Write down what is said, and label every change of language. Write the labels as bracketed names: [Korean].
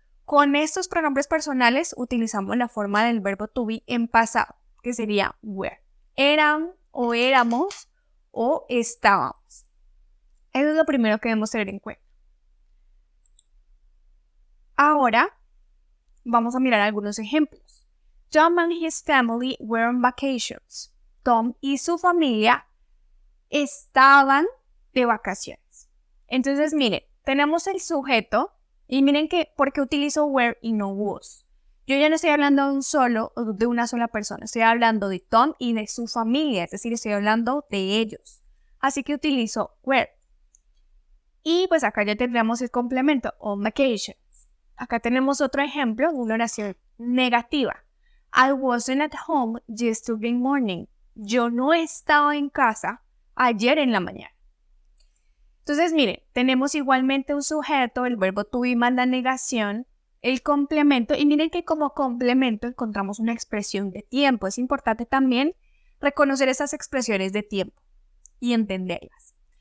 [Spanish] Con estos pronombres personales utilizamos la forma del verbo to be en pasado, que sería were. Eran o éramos o estábamos. Eso es lo primero que debemos tener en cuenta. Ahora vamos a mirar algunos ejemplos. [English] Tom and his family were on vacations. [Spanish] Tom y su familia estaban de vacaciones. Entonces, miren, tenemos el sujeto y miren que por qué utilizo were y no was. Yo ya no estoy hablando de una sola persona, estoy hablando de Tom y de su familia, es decir, estoy hablando de ellos. Así que utilizo were. Y pues acá ya tendríamos el complemento, on vacations. Acá tenemos otro ejemplo, una oración negativa. [English] I wasn't at home yesterday morning. [Spanish] Yo no estaba en casa ayer en la mañana. Entonces, miren, tenemos igualmente un sujeto, el verbo to be más la negación, el complemento, y miren que como complemento encontramos una expresión de tiempo. Es importante también reconocer esas expresiones de tiempo y entenderlas.